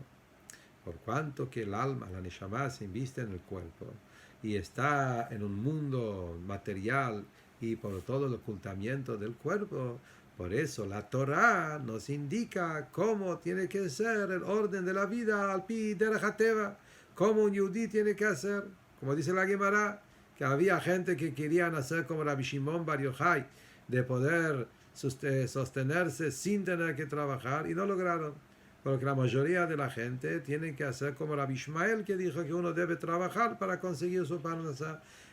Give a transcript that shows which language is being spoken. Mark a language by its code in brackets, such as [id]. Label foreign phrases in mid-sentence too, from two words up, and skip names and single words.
[es] Por cuanto que el alma, la neshama, se inviste en el cuerpo y está en un mundo material y por todo el ocultamiento del cuerpo, por eso la Torah nos indica cómo tiene que ser el orden de la vida [he] על פי דרך הטבע, [es] cómo un yudí tiene que hacer, como dice la Gemara, que había gente que querían hacer como Rabbi Shimon Bar Yochai, de poder sostenerse sin tener que trabajar, y no lograron, porque la mayoría de la gente tiene que hacer como Rabbi Ishmael, que dijo que uno debe trabajar para conseguir su parnasá.